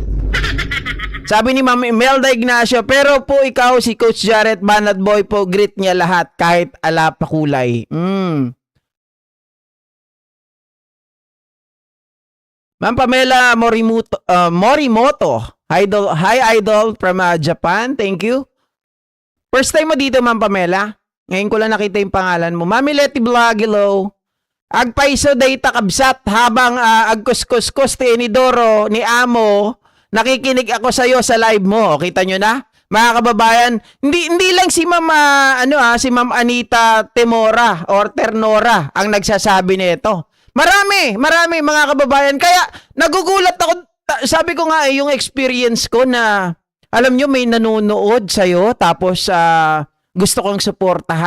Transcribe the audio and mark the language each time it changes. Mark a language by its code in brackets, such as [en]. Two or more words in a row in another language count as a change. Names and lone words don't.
[tl] Sabi ni Ma'am Imelda Ignacio, pero po ikaw, si Coach Jarrett Banat Boy po, greet niya lahat kahit ala pa kulay. Ma'am Pamela Morimoto. [en] Hi idol from Japan. Thank you. [tl] First time mo dito, Ma'am Pamela. Ngayon ko lang nakita yung pangalan mo. Mami Leti Blagilo. [ilo] Agpaiso data kabsat habang agkuskus ti Inidoro ni Amo. [tl] Nakikinig ako sa iyo sa live mo. Kita nyo na? Mga kababayan, hindi lang si Ma'am si Ma'am Anita Temora or Ternora ang nagsasabi nito. Marami mga kababayan. Kaya nagugulat ako. Sabi ko nga yung experience ko na alam nyo, may nanonood sa'yo, tapos gusto kong suportahan.